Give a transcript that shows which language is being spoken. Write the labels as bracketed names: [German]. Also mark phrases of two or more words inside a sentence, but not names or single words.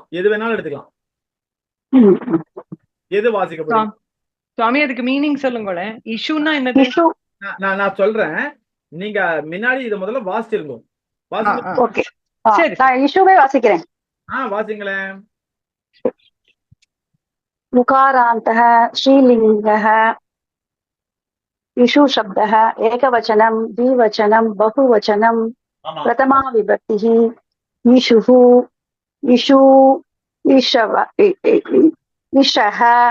[Tamil] எது வேணாலும் எடுத்துக்கலாம். எது வாசிக்கப்படும்? சுவாமி அதுக்கு மீனிங் சொல்லுங்களேன். இஷுன்னா என்னது? நான் சொல்றேன், நீங்க முன்னாடி இத முதல்ல வாசிச்சிருங்க. ஓகே சரி, நான் இஷுவே வாசிக்கிறேன். வாசிங்களேன். [Sanskrit] मुकारान्तः श्रीलिङ्गः इषु शब्दः एकवचनं द्विवचनं बहुवचनं प्रथमा विभक्तिः इषुः इषु इषव इषः